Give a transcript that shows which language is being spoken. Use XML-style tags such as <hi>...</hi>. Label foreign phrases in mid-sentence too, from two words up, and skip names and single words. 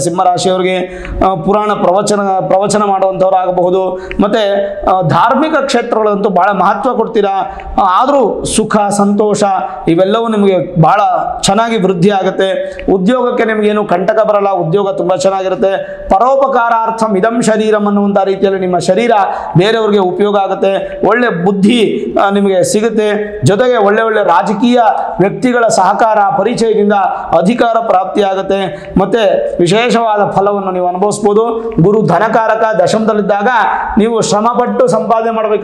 <kn>ಸಿಂಹರಾಶಿಯವರಿಗೆ ಪುರಾಣ ಪ್ರವಚನ ಮಾಡುವಂಥವ್ರು ಆಗಬಹುದು. ಮತ್ತು ಧಾರ್ಮಿಕ ಕ್ಷೇತ್ರಗಳಂತೂ ಭಾಳ ಮಹತ್ವ ಕೊಡ್ತೀರಾ. ಆದರೂ ಸುಖ, ಸಂತೋಷ ಇವೆಲ್ಲವೂ ನಿಮಗೆ ಭಾಳ ಚೆನ್ನಾಗಿ ವೃದ್ಧಿ ಆಗುತ್ತೆ. ಉದ್ಯೋಗಕ್ಕೆ ನಿಮಗೇನು ಕಂಟಕ ಬರಲ್ಲ. ಉದ್ಯೋಗ ತುಂಬ ಚೆನ್ನಾಗಿರುತ್ತೆ.</kn> <sa>ಪರೋಪಕಾರಾರ್ಥಂ ಇದಂ ಶರೀರಂ</sa> <kn>ಅನ್ನುವಂಥ ರೀತಿಯಲ್ಲಿ ನಿಮ್ಮ ಶರೀರ ಬೇರೆಯವ್ರಿಗೆ ಉಪಯೋಗ ಆಗುತ್ತೆ. ಒಳ್ಳೆ ಬುದ್ಧಿ ನಿಮಗೆ ಸಿಗುತ್ತೆ. ಜೊತೆಗೆ ಒಳ್ಳೆ ಒಳ್ಳೆ ರಾಜಕೀಯ ವ್ಯಕ್ತಿಗಳ ಸಹಕಾರ, ಪರಿಚಯದಿಂದ ಅಧಿಕಾರ ಪ್ರಾಪ್ತಿಯಾಗುತ್ತೆ. ಮತ್ತು ವಿಶೇಷವಾದ ಫಲವನ್ನು ನೀವು ಅನುಭವಿಸ್ಬೋದು. ಗುರು ಧನಕಾರಕ, ದಶಮದಲ್ಲಿದ್ದಾಗ ಇದ್ದಾಗ ನೀವು ಶ್ರಮಪಟ್ಟು ಸಂಪಾದನೆ ಮಾಡಬೇಕು.</kn>